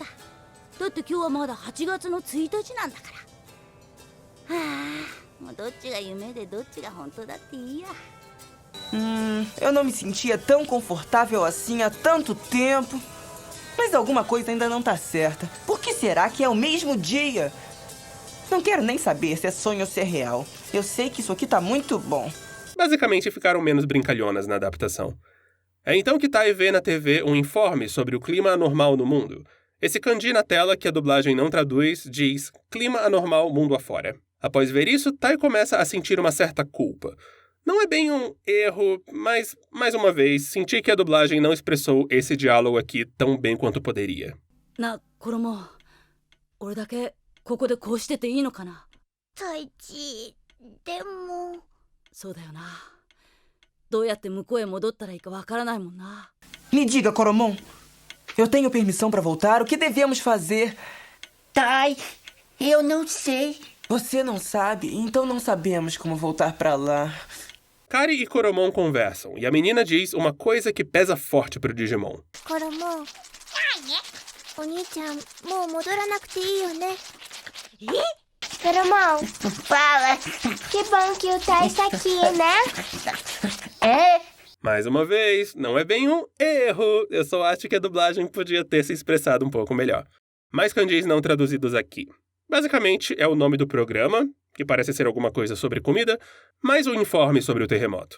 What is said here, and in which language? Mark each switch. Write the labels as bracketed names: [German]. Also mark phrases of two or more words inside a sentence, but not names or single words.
[Japanese] だって今日はまだ8月の1日なんだから。はあ、もうどっちが夢でどっちが本当だっていいや。 [Portuguese] Eu não me sentia tão confortável assim há tanto tempo. Mas alguma coisa ainda não tá certa. Por que será que é o mesmo dia? Não quero nem saber se é sonho ou se é real. Eu sei que isso aqui tá muito bom. Basicamente ficaram menos brincalhonas na adaptação. É então que Tai vê na TV um informe sobre o clima anormal no mundo. Esse kanji na tela, que a dublagem não traduz, diz clima anormal mundo afora. Após ver isso, Tai começa a sentir uma certa culpa. Não é bem um erro, mas, mais uma vez, senti que a dublagem não expressou esse diálogo aqui tão bem quanto poderia. [Japanese] な、これも俺だけここでこうしてていいのかな。太一、でも。そうだよな。どうやって向こうへ戻ったらいいかわからないもんな。 [Portuguese] Me diga, Coromon. Eu tenho permissão pra voltar? O que devemos fazer? Tai, eu não sei. Você não sabe? Então não sabemos como voltar pra lá. Kari e Coromon conversam, e a menina diz uma coisa que pesa forte pro Digimon. [Japanese] これも。お兄ちゃん、もう戻らなくていいよね。Coromon, [Portuguese] Fala. que bom que o Tai está aqui, né? É? Mais uma vez, não é bem um erro, eu só acho que a dublagem podia ter se expressado um pouco melhor. Mais kanjis não traduzidos aqui. Basicamente, é o nome do programa, que parece ser alguma coisa sobre comida, mais um informe sobre o terremoto.